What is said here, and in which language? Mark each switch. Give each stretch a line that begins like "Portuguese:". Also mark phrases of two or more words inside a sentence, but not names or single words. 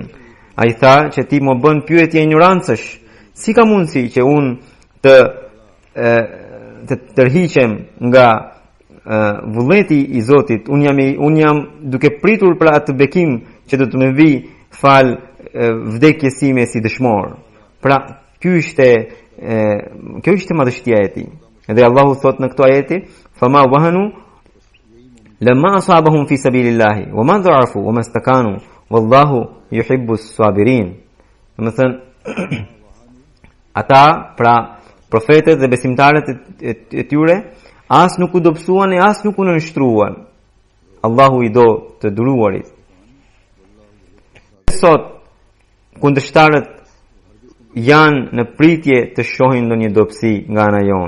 Albanian: Ai tha që ti më bën pyetje ignorancësh. Si ka mundësi që unë të tërhiqem nga vullneti i Zotit? Unë jam duke pritur për atë bekim që do të më vi fal vdekjes sime si dëshmor. Pra, kjo ishte madhështia e tij. Edhe Allahu thot në këtë ajeti:
Arabic: "فما وهنوا لما أصابهم في سبيل الله وما ضعفوا وما استكانوا والله يحب الصابرين."
Albanian: Domethënë ata, pra profetët dhe besimtarët e tyre, as nuk u dobësuan e as nuk u nënshtruan. Allahu i do të duruarit. Sot kundërshtarët janë në pritje të shohin ndonjë dobësi nga ana jonë.